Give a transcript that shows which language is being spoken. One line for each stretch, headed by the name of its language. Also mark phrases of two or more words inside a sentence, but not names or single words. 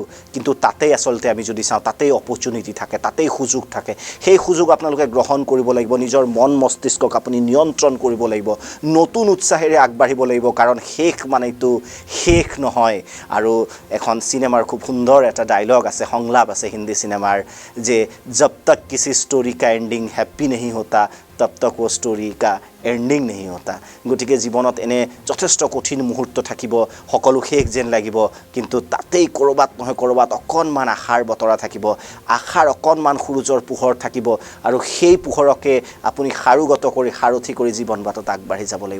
Assamese: কিন্তু তাতেই আচলতে আমি যদি চাওঁ, তাতেই অপৰচুনিটি থাকে, তাতেই সুযোগ থাকে। সেই সুযোগ আপোনালোকে গ্ৰহণ কৰিব লাগিব। নিজৰ মন মস্তিষ্কক আপুনি নিয়ন্ত্ৰণ কৰিব লাগিব, নতুন উৎসাহেৰে আগবাঢ়িব লাগিব, কাৰণ শেষ মানেতো শেষ নহয়। আৰু এখন চিনেমাৰ খুব সুন্দৰ এটা ডায়লগ আছে, সংলাপ আছে হিন্দী চিনেমাৰ, যে
Hindi: जब तक किसी स्टोरी का एंडिंग हैप्पी नहीं होता, तब तक वो स्टोरी का एंडिंग नहीं होता।
Assamese: গতিকে জীৱনত এনে যথেষ্ট কঠিন মুহূৰ্ত থাকিব, সকলো শেষ যেন লাগিব, কিন্তু তাতেই ক'ৰবাত নহয় ক'ৰবাত অকণমান আশাৰ বতৰা থাকিব, আশাৰ অকণমান সূৰুজৰ পোহৰ থাকিব, আৰু সেই পোহৰকে আপুনি সাৰথি কৰি জীৱন বাটত আগবাঢ়ি যাব লাগিব।